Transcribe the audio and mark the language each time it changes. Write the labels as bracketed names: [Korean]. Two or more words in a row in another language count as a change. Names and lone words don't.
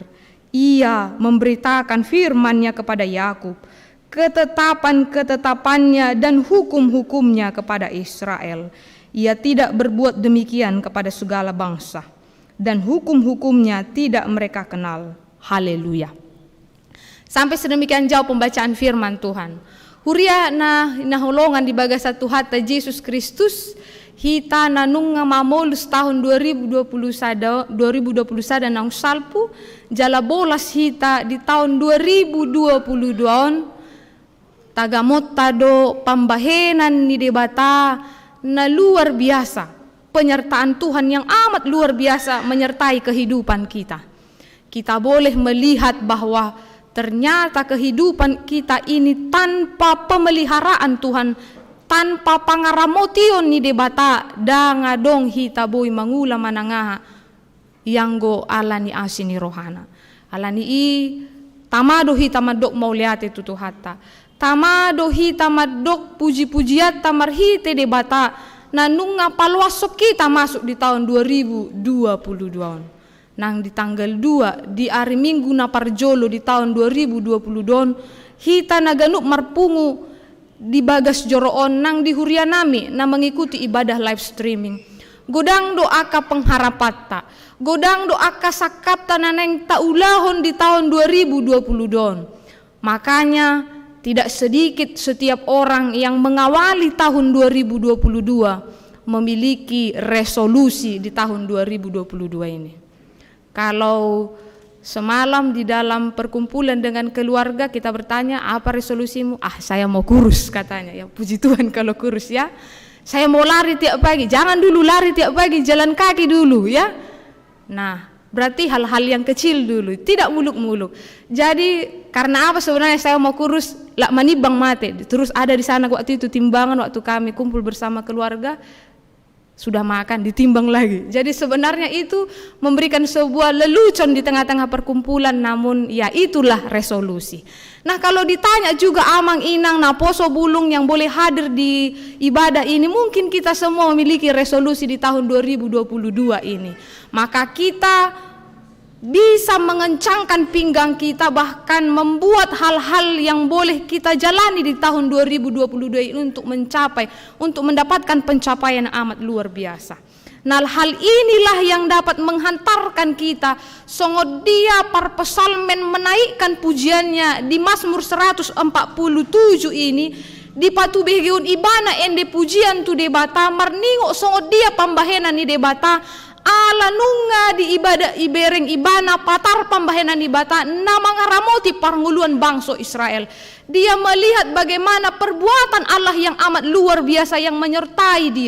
[Indonesian] Ia memberitakan firman-Nya kepada Yakub, ketetapan-ketetapannya dan hukum-hukumnya kepada Israel. Ia tidak berbuat demikian kepada segala bangsa, dan hukum-hukumnya tidak mereka kenal. Haleluya. Sampai sedemikian jauh pembacaan firman Tuhan. [Batak Toba] Huria na holongan di bagasa Tuhata Yesus Kristus, hita nanung mamolus tahun 2021 nang salpu, jala bolas hita di tahun 2022 tagamot tado pambahenan ni debata na [Indonesian] luar biasa. Penyertaan Tuhan yang amat luar biasa menyertai kehidupan kita. Kita boleh melihat bahwa ternyata kehidupan kita ini tanpa pemeliharaan Tuhan, tanpa [Batak Toba] pangaramotion ni debata dangadong hita boy mangula manangaha [Indonesian] yang go [Batak Toba] alani asini rohana. Alani i tamado hita madok mauliate tutuhata. Tamado hita madok puji-pujiat tamarhite debata nanunga palwasok [Indonesian] kita masuk [Batak Toba] di tahun 2022. Nang di tanggal 2 [Indonesian] di hari Minggu [Batak Toba] na parjolo di tahun 2022 hita naganuk marpungu di bagas joroon nang di hurianami na [Indonesian] mengikuti ibadah [English] live streaming. [Batak Toba] Godang doa ka pengharapatta, godang doa ka sakapta naneng taulahon di tahun 2020 don. [Indonesian] Makanya tidak sedikit setiap orang yang mengawali tahun 2022 memiliki resolusi di tahun 2022 ini. Kalau semalam di dalam perkumpulan dengan keluarga kita bertanya, apa resolusimu? Saya mau kurus katanya. Ya puji Tuhan kalau kurus ya. Saya mau lari tiap pagi. Jangan dulu lari tiap pagi, jalan kaki dulu ya. Nah, berarti hal-hal yang kecil dulu, tidak muluk-muluk. Jadi karena apa sebenarnya saya mau kurus? [Batak Toba] Lak manibang mate. [Indonesian] Terus ada di sana waktu itu timbangan waktu kami kumpul bersama keluarga. Sudah makan ditimbang lagi. Jadi sebenarnya itu memberikan sebuah lelucon di tengah-tengah perkumpulan, namun ya itulah resolusi. Nah, kalau ditanya juga [Batak Toba] amang inang na poso bulung [Indonesian] yang boleh hadir di ibadah ini, mungkin kita semua memiliki resolusi di tahun 2022 ini. Maka kita bisa mengencangkan pinggang kita, bahkan membuat hal-hal yang boleh kita jalani di tahun 2022 ini untuk mendapatkan pencapaian yang amat luar biasa. Nah, hal inilah yang dapat menghantarkan kita [Batak Toba] songot dia par pesalmen [Indonesian] menaikkan pujiannya di Mazmur 147 ini [Batak Toba] di patu begeun ibana ende pujian tu debata marningo songot dia pambahenan ni debata ala nunga di ibadah ibereng ibana patar pambahenan ibata nama ngaramoti parnguluan bangsa Israel. [Indonesian] Dia melihat bagaimana perbuatan Allah yang amat luar biasa yang menyertai dia.